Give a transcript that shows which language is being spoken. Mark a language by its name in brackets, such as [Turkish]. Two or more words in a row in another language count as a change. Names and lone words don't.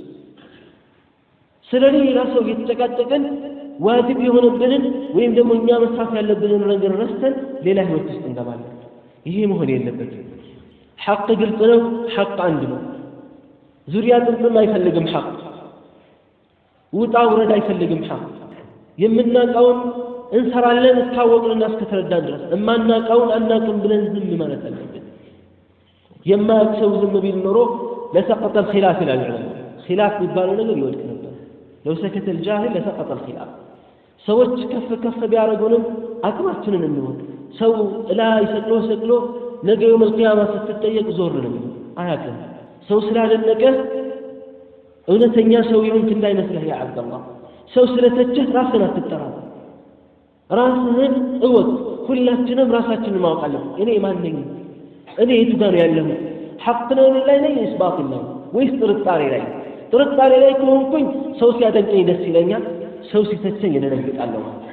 [Amharic] ስለዚህ ራስዎ የተጨቃጨቀን ዋጅብ የሆነብንን ወይም ደግሞ እኛ መስራት ያለብንን ነገር ረስተን ሌላ ህይወት ውስጥ እንገባለን ይሄ መሆን የለበትም ሐቅ ግልጽ ነው ሐቅ አንድ ነው ዙሪያ ጥምጥም አይፈልግም ሐቅ ውጣ ውረድ አይፈልግም ሐቅ የምናውቀውን እንሰራለን እስካወቅንና እስከተረዳን ድረስ እማናውቀውን አናውቅም ብለን ዝም ማለት አለብን የማያውቀው ዝም ቢል ኖሮ [Arabic] لسقط الخلاف العلم [Amharic] خلاف የሚባለው ነገር ይወድቅ ነበር [Arabic] لو سكت الجاهل لسقط الخلاف [Amharic] ሰዎች ከፍ ቢያረጉንም አቅማችንን እንወቅ ሰው ላይ ሰቅሎ ነገ [Arabic] يوم القيامه [Amharic] ስትጠየቅ ዞር ነው አያውቅም ሰው ስላደነቀ እውነተኛ ሰው ይሁን እንዳይመስልህ ያ አብደላህ ሰው ስለተቸህ ራስህን አትጠራጠር ራስህን እወቅ ሁላችንም ራሳችንን ማወቅ አለብን እኔ ማን ነኝ እኔ የቱ ጋር ያለሁ ሐቅ ነው ላይ ነኝ ወይስ ባጢል ነው ወይስ ጥርጣሬ ላይ ከሆንኩኝ ሰው ሲያደንቀኝ ደስ ይለኛል ሰው ሲተቸኝ እደነግጣለሁ